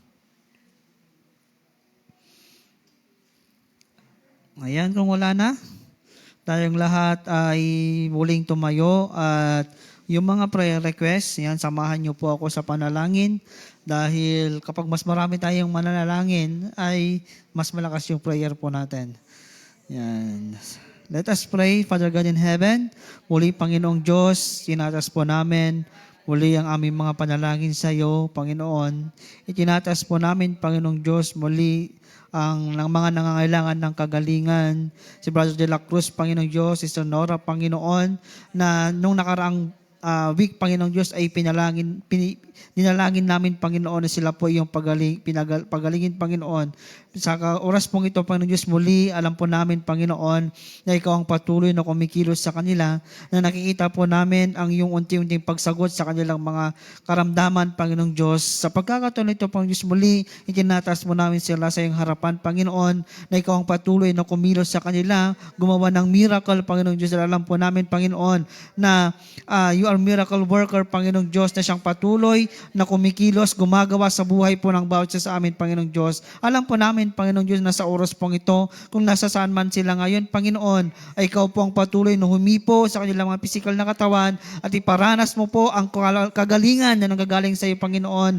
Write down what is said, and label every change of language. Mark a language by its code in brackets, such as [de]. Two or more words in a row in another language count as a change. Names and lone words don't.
[tl] Ayan, kung wala na, tayong lahat ay muling tumayo at yung mga [en] prayer requests, [tl] yan, samahan niyo po ako sa panalangin dahil kapag mas marami tayong mananalangin ay mas malakas yung prayer po natin. Yan. [en] Let us pray. Father God in heaven, [tl] muli Panginoong Diyos, tinatas po namin muli ang aming mga panalangin sa iyo, Panginoon. Itinatas po namin, Panginoong Diyos, muli ang mga nangangailangan ng kagalingan. Si Brother de la Cruz, Panginoong Diyos, Sister Nora, Panginoon, na nung nakaraang week, Panginoong Diyos, ay dinalangin namin, Panginoon, na sila po yung pagalingin, Panginoon. Sa oras pong ito, Panginoong Diyos, muli, alam po namin, Panginoon, na ikaw ang patuloy na kumikilos sa kanila, na nakikita po namin ang iyong unti-unting pagsagot sa kanilang mga karamdaman, Panginoong Diyos. Sa pagkakataon ito, Panginoong Diyos, muli, itinatas mo namin sila sa iyong harapan, Panginoon, na ikaw ang patuloy na kumilos sa kanila, gumawa ng miracle, Panginoong Diyos. Alam po namin, Panginoon, na [en] you are miracle worker, [tl] Panginoong Diyos, na siyang patuloy na kumikilos, gumagawa sa buhay po ng bawat isa sa amin, Panginoong Diyos. Alam po namin, Panginoong Diyos, na sa oras pong ito, kung nasa saan man sila ngayon, Panginoon, ay ikaw po ang patuloy na humipo sa kanilang mga pisikal na katawan at iparanas mo po ang kagalingan na nanggagaling sa iyo, Panginoon.